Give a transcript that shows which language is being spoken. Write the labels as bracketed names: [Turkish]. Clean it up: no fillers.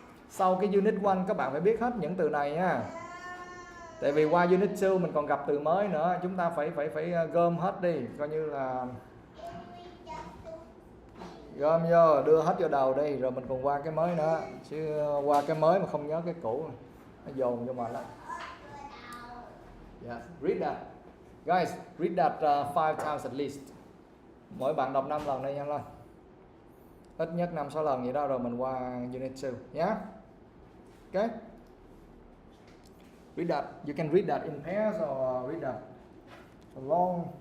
[Vietnamese] Sau cái unit 1 các bạn phải biết hết những từ này nha. Tại vì qua unit 2 mình còn gặp từ mới nữa, chúng ta phải gom hết đi, coi như là gom vô, đưa hết vô đầu đi, rồi mình còn qua cái mới nữa. Chứ qua cái mới mà không nhớ cái cũ nó dồn vô mà lắm. [English] Yeah, read that. Guys, read that 5 times at least. [Vietnamese] Mỗi bạn đọc 5 lần đây nhanh lên. Ít nhất 5-6 lần vậy đó, rồi mình qua unit 2 nhé. [English] Okay. Read that. You can read that in pairs or read that alone.